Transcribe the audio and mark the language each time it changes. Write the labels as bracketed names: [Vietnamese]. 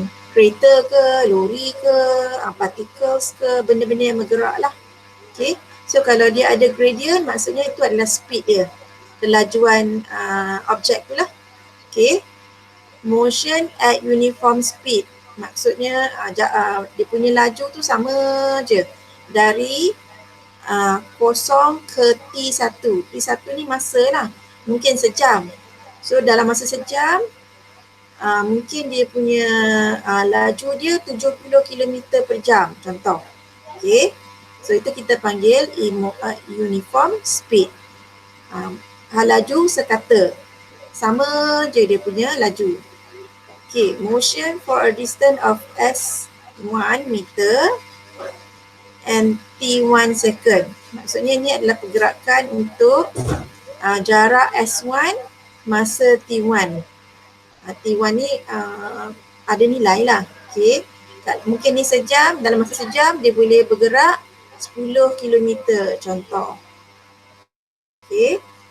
[Malay] Kereta ke, lori ke, particles ke, benda-benda yang bergerak lah. Okay, so kalau dia ada gradient, maksudnya itu adalah speed dia. Kelajuan objek tu lah. Okay. [English] Motion at uniform speed. [Malay] Maksudnya dia punya laju tu sama je. Dari 0 ke T1. T1 ni masa lah. Mungkin sejam. So dalam masa sejam, mungkin dia punya laju dia 70 km per jam. Contoh. Okay. So itu kita panggil uniform speed. Laju sekata. Sama je dia punya laju. [English] Okay, motion for a distance of S1 meter and T1 second. [Malay] Maksudnya ni adalah pergerakan untuk jarak S1 masa T1. T1 ni ada nilai lah. Okay. Mungkin ni sejam, dalam masa sejam dia boleh bergerak 10 kilometer contoh. Okay.